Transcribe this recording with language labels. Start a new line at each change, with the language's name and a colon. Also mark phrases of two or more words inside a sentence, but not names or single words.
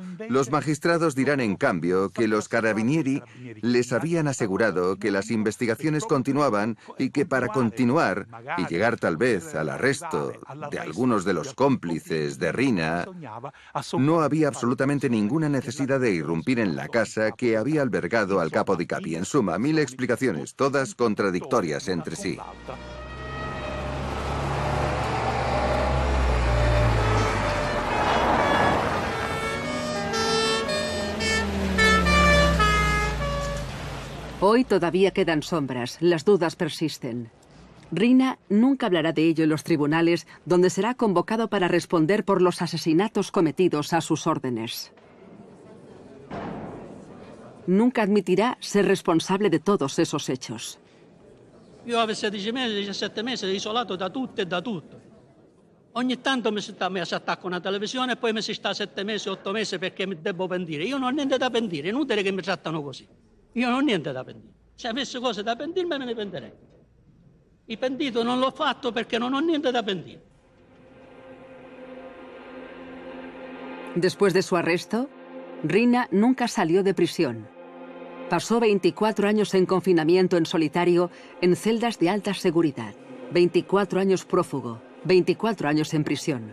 Spanish: Los magistrados dirán en cambio que los carabinieri les habían asegurado que las investigaciones continuaban y que para continuar y llegar tal vez al arresto de algunos de los cómplices de Riina, no había absolutamente ninguna necesidad de irrumpir en la casa que había albergado al
Italian: capo di Capi.
Spanish: En suma, mil explicaciones, todas contradictorias entre sí. Hoy todavía quedan sombras, las dudas persisten. Riina nunca hablará de ello en los tribunales, donde será convocado para responder por los asesinatos cometidos a sus órdenes. Nunca admitirá ser responsable de todos esos hechos.
Italian: Io avevo 16 mesi, 17 mesi isolato da tutto e da tutto. Ogni tanto mi si attacca una televisione e poi mi si sta 7 mesi, 8 mesi perché mi devo pentire. Io non ho niente da pentire, è inutile che mi trattano così. Io non ho niente da pentire. Se avessi cose da pentirmi me ne pentirei. Il pentito non l'ho fatto perché non ho niente da pentire.
Spanish: Después de su arresto, Riina nunca salió de prisión. Pasó 24 años en confinamiento en solitario en celdas de alta seguridad. 24 años prófugo, 24 años en prisión.